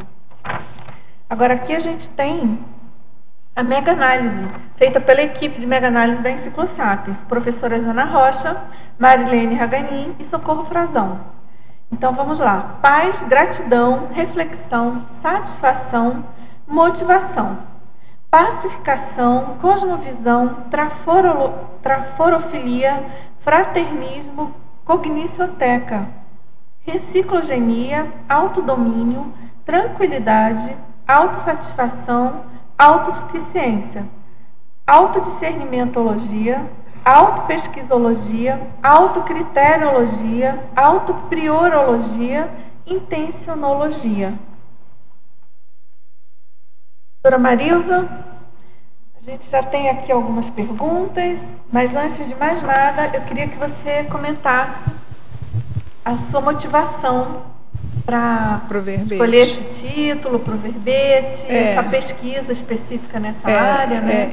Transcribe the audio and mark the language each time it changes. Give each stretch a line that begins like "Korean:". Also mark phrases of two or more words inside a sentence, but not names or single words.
Portuguese: Agora, aqui a gente tem a mega-análise, feita pela equipe de mega-análise da Enciclosapiens, professoras Ana Rocha, Marilene Raganin e Socorro Frazão. Então, vamos lá. Paz, gratidão, reflexão, satisfação, motivação, pacificação, cosmovisão, traforofilia, fraternismo, cognicioteca, reciclogenia, autodomínio, tranquilidade, autossatisfação, autossuficiência, autodiscernimentologia, autopesquisologia, autocriteriologia, autopriorologia, intencionologia. Doutora Marilza, a gente já tem aqui algumas perguntas, mas antes de mais nada, eu queria que você comentasse a sua motivação para escolher esse título, para o verbete, essa pesquisa específica nessa área, né?